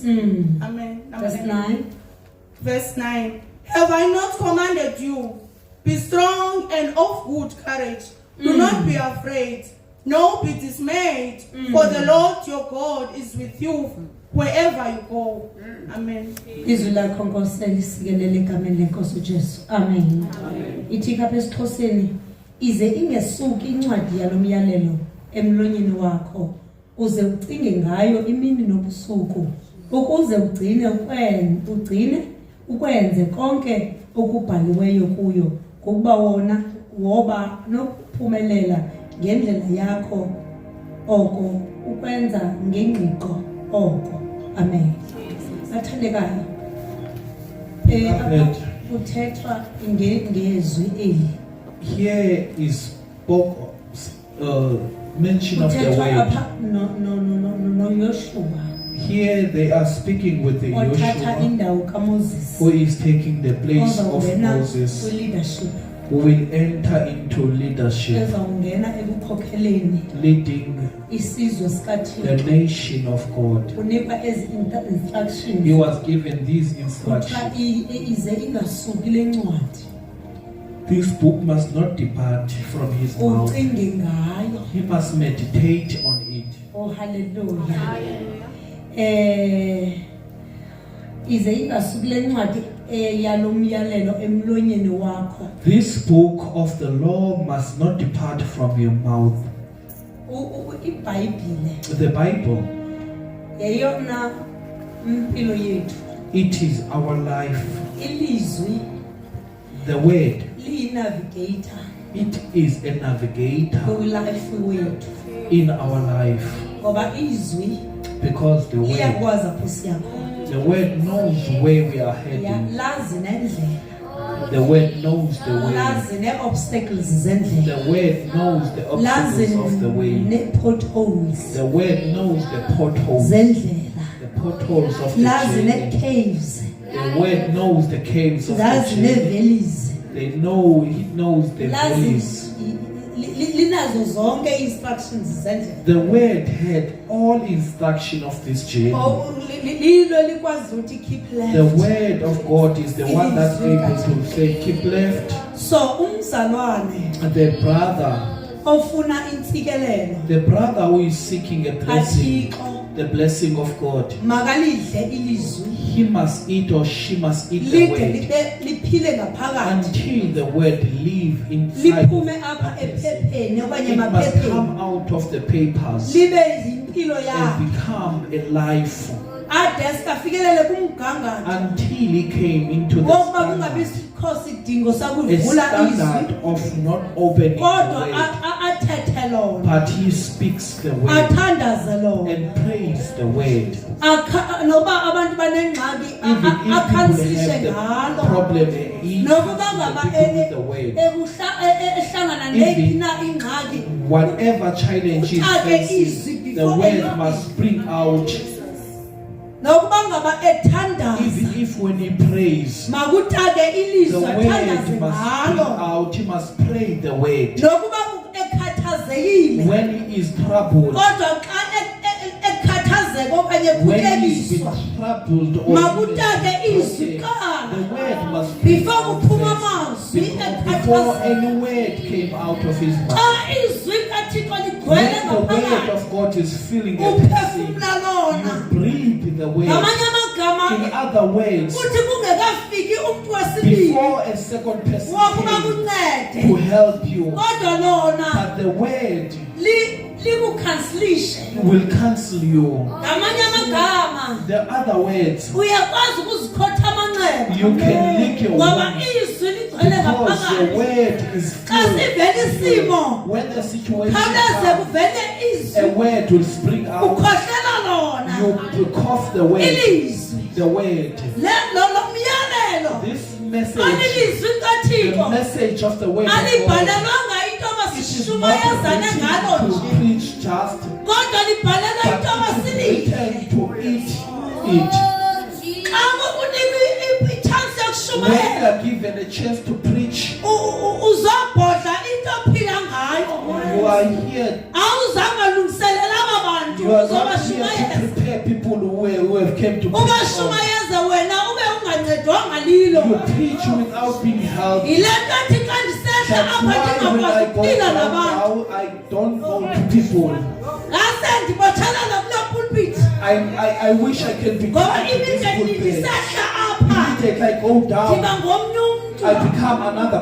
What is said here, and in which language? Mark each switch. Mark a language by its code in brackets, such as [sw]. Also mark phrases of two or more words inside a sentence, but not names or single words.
[en] Amen. Verse 9. Verse 9. Have I not commanded you? Be strong and of good courage. Do not be afraid, nor be dismayed, for the Lord your God is with you wherever you go. Amen. [xh] Izwi lakho Nkosi lisikelele egameni lenkosi uJesu. [en] Amen. [xh] Ithi kapha esiXhoseni ize ingesuki incwadi yalomyalelo emlonyeni wakho uze ucinge ngayo imini nobusuku ukuze ugcine ukwenze konke okubhaliweyo kuyo kuba wona woba nokuphumelela ngendlela yakho oko ukwenza ngengqiqo oko. [en] Amen. [xh] Athandekayo uthethwa ngezwi eli. [en] Here is mention of the way. No Joshua. Here they are speaking with the Joshua who is taking the place of Moses. who will enter into leadership, [xh] ezawungena ekukhokheleni [en] leading [xh] isizwe [en] the [xh] sikaThixo. [en] nation of God. [xh] Unikwa ezi instructions. [en] He was given these [xh] Kuthiwa [en] instructions. [xh] ize ingasuki le ncwadi. [en] This book must not depart from his mouth. [xh] Ucinge ngayo. [en] He must meditate on it. Oh hallelujah. [xh] Ize ingasuki le ncwadi yalomyalelo emlonyeni wakho. [en] This book of the law must not depart from your mouth. [xh] iBhayibhile [en] The Bible, [xh] yeyona impilo yethu. [en] it is our life. [xh] Ilizwi [en] The word, [xh] liyi-navigator [en] it is a navigator [xh] kwi-life wethu, [en] in our life. [xh] ngoba izwi [en] Because the word, liyakwazi apho siyakhona. the word knows where we are heading. [xh] Lazi nendlela, [en] The word knows the way. [xh] lazi nee-obstacles zendlela, [en] The word knows the [xh] lazi [en] obstacles of the way. [xh] nee-potholes [en] The word knows the potholes. [xh] zendlela, [en] The potholes of the [xh] lazi [en] journey. [xh] nee-caves, [en] The word knows the caves of the [xh] lazi [en] journey. [xh] nee-valleys, [en] They know, he knows the [xh] lazi [en] valleys. [xh] linazo zonke i-instructions zendlela. [en] The word had all instruction of this journey. [xh] Lilo likwazi ukuthi [en] keep left. The word of God is the one that's able to say keep left. [xh] So umzalwane [en] The brother, [xh] ofuna intsikelelo [en] the brother who is seeking a blessing, [xh] kaThixo [en] the blessing of God, [xh] makalidle ilizwi [en] he must eat or she must eat the [xh] lide [en] word [xh] liphile ngaphakathi, [en] until the word live inside. [xh] liphume apha [en] that person. [xh] ephepheni okanye [en] It must [xh] emaphepheni, [en] come out of the papers [xh] libe yimpilo yakhe [en] and become a life [xh] ade sikafikelele kumgangatho [en] until he came into the [xh] wokuba kungabi [en] standard, [xh] sikho sidingo [en] a [xh] sakuvula [en] standard [xh] izwi, [en] of not opening the [xh] kodwa [en] word, [xh] athethe lona, [en] but he speaks the word [xh] athandaze lona. [en] and prays the word. [xh] Noba abantu banengxaki [en] Even if people [xh] akhansilishe [en] have the [xh] ngalo, [en] problem, he [xh] nokuba [en] cancels [xh] ngaba [en] the people with the word. [xh] ehlangana neyiphi na ingxaki, [en] Whatever challenge is facing, the word must bring out. [xh] nokuba ngaba ethandaza, [en] Even if when he prays, [xh] makutake [en] the [xh] ilizwi [en] word [xh] athandaze [en] must bring [xh] ngalo, [en] out. He must pray the word. [xh] nokuba ekhathazekile, [en] When he is troubled, [xh] kodwa xa ekhathazeka okanye [en] when he's been [xh] kuhlekiswa, [en] troubled or [xh] makutake izwi [en] the [xh] kuqala [en] word must bring before out [xh] kuphuma [en] first. [xh] amazwi [en] Before [xh] ekhathazeka. [en] any word came out of his mouth. [xh] Xa izwi kaThixo ligcwele [en] When the word [xh] ngaphakathi, [en] of God is filling a person, [xh] uphefumla lona. [en] you breathe the word. [xh] Ngamanye amagama [en] In other words, [xh] kuthi kungekafiki umuntu wesibili [en] before a second person [xh] wokuba [en] came [xh] kuncede, [en] to help you, [xh] kodwa lona [en] but the word [xh] likukhansilishe. [en] will cancel you. [xh] Ngamanye amagama [en] The other words, [xh] uyakwazi ukuzikhotha amanxeba, [en] you can lick your [xh] ngoba [en] wounds [xh] izwi ligcwele [en] because your [xh] ngaphakathi. [en] word is [xh] Xa sivele isimo, [en] when the situation [xh] khawuleze [en] comes, [xh] kuvele [en] a [xh] izwi, [en] word will spring out. [xh] ukhohlela lona [en] You cough the word, [xh] ilizwi [en] the word. [xh] lo myalelo [en] This message, [xh] alilizwi [en] the [xh] kaThixo [en] message of the word of God, [xh] alibhalelwanga into [en] it is [xh] abasishumayezane [en] not [xh] ngalo [en] written to [xh] nje, [en] preach just, [xh] kodwa libhalelwa into [en] but it [xh] abasilile. [en] is written to eat it. [xh] Xa kukunika i-chance [en] When you [xh] yokushumayela, [en] are given a chance to preach, [xh] uzobhodla into ophila ngayo, [en] you are here. [xh] awuzange lungiselela aba bantu [en] You are not here to [xh] uzobashumayeza. [en] prepare people who have came to preach. [xh] Ubashumayeze wena ube ungancedwanga lilo. [en] You preach without being helped. [xh] Yile nto athi xa ndisehla [en] That's [xh] apha [en] why when I [xh] ndingakwazi [en] go [xh] ukuphila [en] down [xh] nabantu, [en] now, I don't go to people. [xh] ngase ndibotshelana kule pulpit, [en] I wish I can be [xh] ngoba [en] connected to this immediately pulpit. [xh] ndisehla apha [en] Immediately I go down, [xh] ndiba ngomnye umntu, [en] I become another